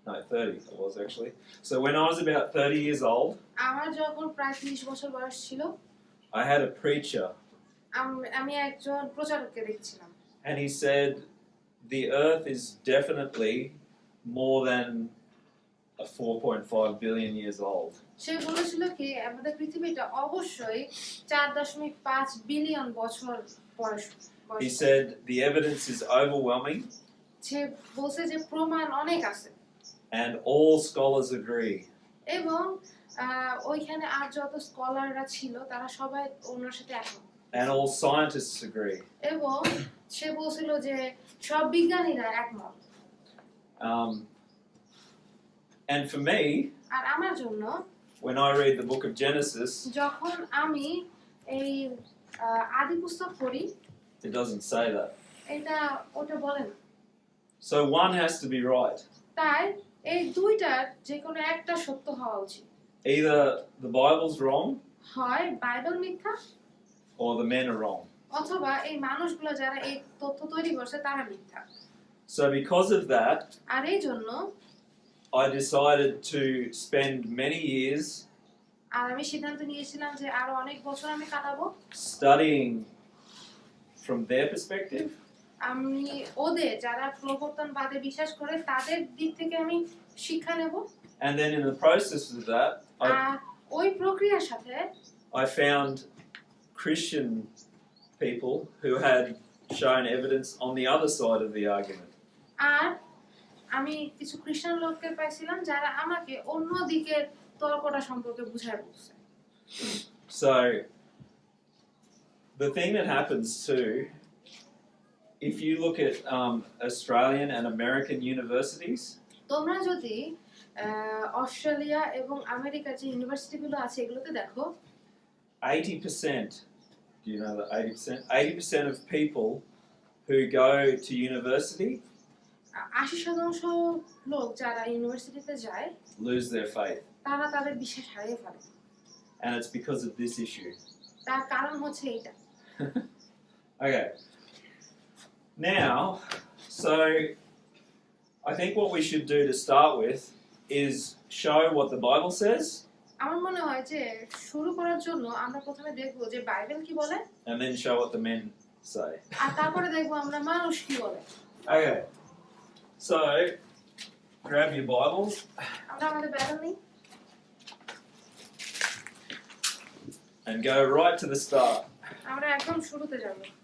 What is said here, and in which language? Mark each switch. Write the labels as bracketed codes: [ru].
[en] 30 I was actually. So when I was about 30 years old, [bn] আমার যখন প্রায় 30 বছর বয়স ছিল, [en] I had a preacher [bn] আমি একজন প্রচারককে দেখছিলাম। [en] and he said the earth is definitely more than 4.5 billion years old. [bn] সে বলেছিল কি আমাদের পৃথিবীটা অবশ্যই 4.5 বিলিয়ন বছর বয়স। [en] He said the evidence is overwhelming [bn] সে বলছে যে প্রমাণ অনেক আছে [en] and all scholars agree. [bn] এবং ওইখানে আর যত স্কলাররা ছিল তারা সবাই ওনার সাথে একমত [en] And all scientists agree. [bn] এবং সে বলছিল যে সব বিজ্ঞানীরা একমত। [en] And for me, [bn] আর আমার জন্য [en] when I read the book of Genesis, [bn] যখন আমি এই আদি পুস্তক পড়ি, [en] it doesn't say that. [bn] এটা ওটা বলে না। [en] So one has to be right. [bn] তাই এই দুইটার যে কোনো একটা সত্য হওয়া উচিত। [en] Either the Bible's wrong [bn] হয় বাইবেল মিথ্যা [en] or the men are wrong. [bn] অথবা এই মানুষগুলো যারা এই তথ্য তৈরি করছে তারা মিথ্যা। [en] So because of that, [bn] আর এই জন্য [en] I decided to spend many years [bn] আর আমি সিদ্ধান্ত নিয়েছিলাম যে আরো অনেক বছর আমি কাটাবো [en] studying from their perspective [bn] আমি ওদের যারা প্রবর্তনবাদে বিশ্বাস করে তাদের দিক থেকে আমি শিক্ষা নেব। [en] and then in the process of that [bn] আর ওই প্রক্রিয়ার সাথে [en] I found Christian people who had shown evidence on the other side of the argument. [bn] আর আমি কিছু খ্রিস্টান লোককে পাইছিলাম যারা আমাকে অন্য দিকের তর্কটা সম্পর্কে বুঝায় বলছে। [en] So the thing that happens too, if you look at Australian and American universities, [bn] তোমরা যদি অস্ট্রেলিয়া এবং আমেরিকার যে ইউনিভার্সিটিগুলো আছে এগুলোতে দেখো [en] 80%, do you know that 80% of people who go to university [bn] 80% লোক যারা ইউনিভার্সিটিতে যায় [en] lose their faith, [bn] তারা তাদের বিশ্বাস হারিয়ে ফেলে [en] and it's because of this issue. [bn] তার কারণ হচ্ছে এইটা [en] Okay. Now, so I think what we should do to start with is show what the Bible says, [bn] আমার মনে হয় যে শুরু করার জন্য আমরা প্রথমে দেখব যে বাইবেল কি বলে [en] and then show what the men say. [bn] আর তারপরে দেখব আমরা মানুষ কি বলে [en] Okay. So, grab your Bibles [bn] আমরা আমাদের বাইবেল নিই [en] and go right to the start. [bn] আমরা একদম শুরুতে যাব